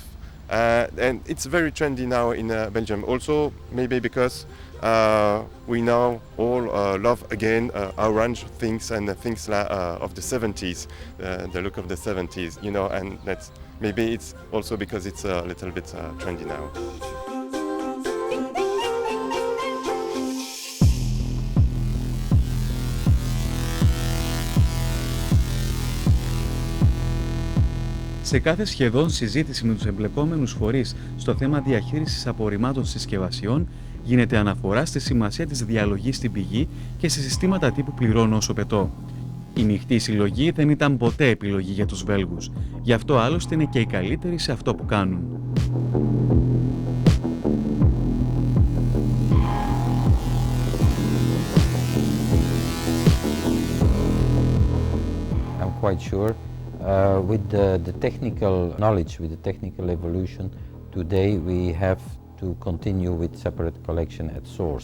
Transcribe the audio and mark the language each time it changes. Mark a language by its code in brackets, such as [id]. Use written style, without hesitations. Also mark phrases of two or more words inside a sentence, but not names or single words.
[en] And it's very trendy now in Belgium. Also, maybe because we now all love again orange things and things of the 70s, the look of the 70s, and that's maybe it's also because it's a little bit trendy now. [el] Σε κάθε σχεδόν συζήτηση με τους εμπλεκόμενους φορείς στο θέμα διαχείρισης απορριμμάτων συσκευασιών, γίνεται αναφορά στη σημασία της διαλογής στην πηγή και σε συστήματα τύπου πληρώνω όσο πετώ. Η μεικτή συλλογή δεν ήταν ποτέ επιλογή για τους Βέλγους, γι' αυτό άλλωστε είναι και οι καλύτεροι σε αυτό που κάνουν. [en] I'm quite sure. With the technical knowledge, with the technical evolution, today we have to continue with separate collection at source.